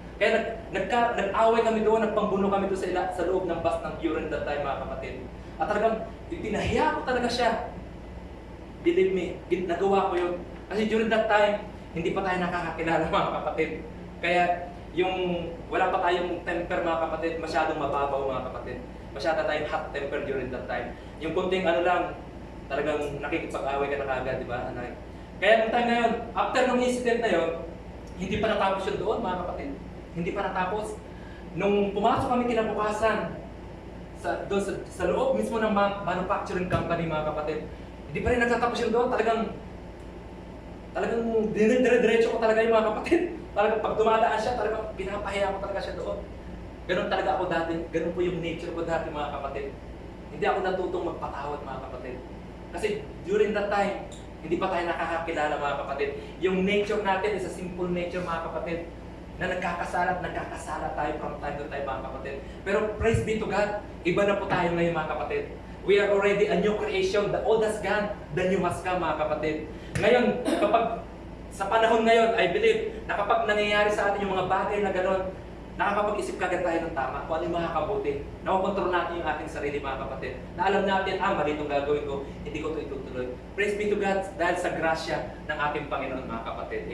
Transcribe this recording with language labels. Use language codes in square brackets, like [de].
[tl] Kaya nag-away kami doon, nagpambuno kami doon sa loob ng bus ng [en] during that time, [tl] mga kapatid. At talagang, pinahiya ko talaga siya. [en] Believe me, nagawa ko yun. [tl] Kasi [en] during that time, [tl] hindi pa tayo nakakakilala, mga kapatid. Kaya yung wala pa tayong temper, mga kapatid, masyadong mababaw, mga kapatid. Masyado tayong [en] hot temper during that time. [tl] Yung kunting lang, talagang nakikipag-away ka na kagad, di ba? Kaya nung time na yun, after nung incident na yun, hindi pa natapos yun doon, mga kapatid. Hindi pa natapos. Nung pumasok kami kinabukasan sa loob mismo ng manufacturing company, mga kapatid, hindi pa rin nagtatapos yun doon. Talagang dire-diretso ko talaga yung mga kapatid. Talagang pag dumadaan siya, talagang pinapahiya ko talaga siya doon. Ganun talaga ako dati. Ganun po yung nature ko dati, mga kapatid. Hindi ako natutong magpatawad, mga kapatid. Kasi [en] during that time, [tl] Hindi pa tayo nakakakilala mga kapatid. Yung nature natin [en] is a simple nature [tl] mga kapatid. Na nagkakasala tayo [en] from time to time [tl] mga kapatid. Pero [en] praise be to God, [tl] iba na po tayo ngayon mga kapatid. [en] We are already a new creation. The old has gone, the new has come [tl] mga kapatid. Ngayon, sa panahon ngayon, [en] I believe, [tl] na kapag nangyayari sa atin yung mga bagay na gano'n, nakakapag-isip kagad tayo ng tama kung ano yung makakabuti. Nakokontrol natin yung ating sarili mga kapatid. Na alam natin, mali itong gagawin ko, hindi ko ito itutuloy. [en] Praise be to God [tl] dahil sa grasya ng ating Panginoon mga kapatid.